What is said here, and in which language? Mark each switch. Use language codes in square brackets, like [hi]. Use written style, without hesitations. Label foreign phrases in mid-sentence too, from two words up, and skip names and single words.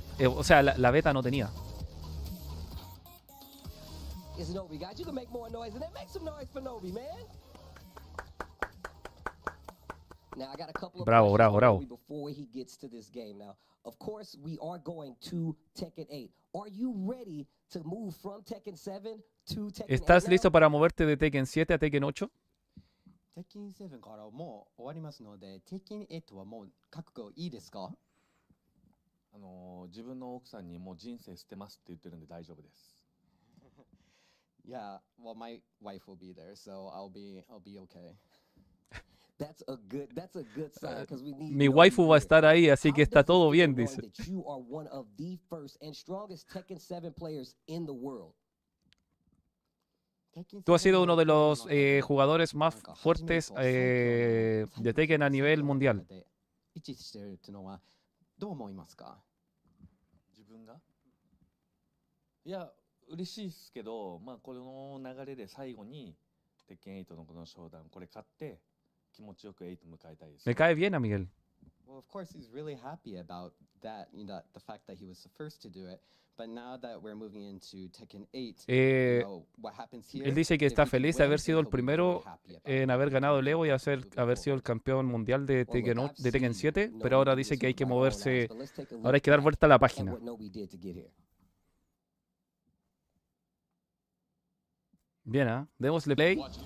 [es] O sea, la beta no tenía. Bravo, bravo, bravo. ¿Estás listo para moverte de Tekken 7 a Tekken 8? [ja] テキン7からもう終わりますので、テキン8はもう覚悟いいですか？自分の奥さんにもう人生捨てますって言ってるんで大丈夫です。 [en] Yeah, well, my wife will be there, so I'll be okay. That's a good sign because we need. [es] Mi waifu va a estar ahí, así que está todo bien, dice. [en] You are one of the first and strongest Tekken 7 players in the world. [es] Tú has sido uno de los jugadores más fuertes de Tekken a nivel mundial. [ja] 位置してるっていうのはどう思いますか？自分がいや嬉しいですけど、まあこの流れで最後にテッケン8のこの商談これ勝って気持ちよく8迎えたいです。 [es] Me cae bien a Miguel. [en] Well, of course, he's really happy about that, you know, the fact that he was the first to do it. But now that we're moving into Tekken 8, you know, what happens here, [es] él dice que está feliz de haber sido el primero en haber ganado el EVO y haber sido el campeón mundial de Tekken 7, pero ahora dice que hay que moverse, ahora hay que dar vuelta a la página. Bien, ¿ah? Démosle play.